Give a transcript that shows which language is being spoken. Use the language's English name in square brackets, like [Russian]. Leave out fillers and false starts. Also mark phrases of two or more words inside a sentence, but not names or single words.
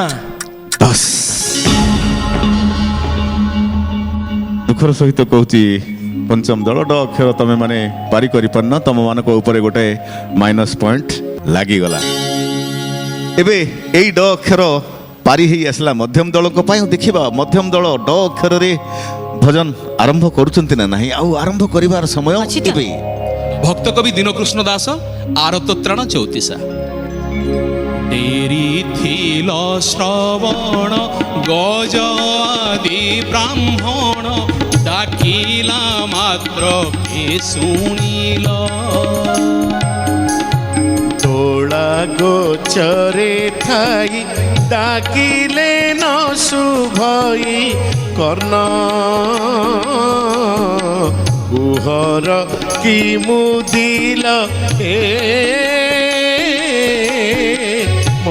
[Odia] 10 ଦୁଃଖର ସହିତ କହୁଛି ପଞ୍ଚମ ଦଳ ଡ ଅକ୍ଷର ତମେ ମାନେ ପାରି କରିପାରୁନ ତମମାନଙ୍କ ଉପରେ ଗୋଟେ [English] minus point [Odia] ଲାଗିଗଲା ଏବେ ଏଇ ଡ ଅକ୍ଷର ପାରି ହେଇ ଆସିଲା ମଧ୍ୟମ ଦଳଙ୍କ ପାଇଁ ଦେଖିବା ମଧ୍ୟମ ଦଳ ଡ ଅକ୍ଷରରେ ଭଜନ ଆରମ୍ଭ କରୁଛନ୍ତି ନା ନାହିଁ ଆଉ ଆରମ୍ଭ କରିବାର ସମୟ ଅଛି ତ? ଏବେ ଭକ୍ତ କବି ଦୀନକୃଷ୍ଣ ଦାସ ଆର୍ତ୍ତତ୍ରାଣ ଚଉତିଶା ତେରି ଥିଲ ଶ୍ରବଣ ଗଜ ଆଦି ବ୍ରାହ୍ମଣ ଡାକିଲା ମାତ୍ର କେ ଶୁଣିଲ ତୋଳା ଗୋଚରେ ଥାଇ ଡାକିଲେ ନ ଶୁଭଇ କର୍ଣ୍ଣ କୁହର କି ମୁଦିଲ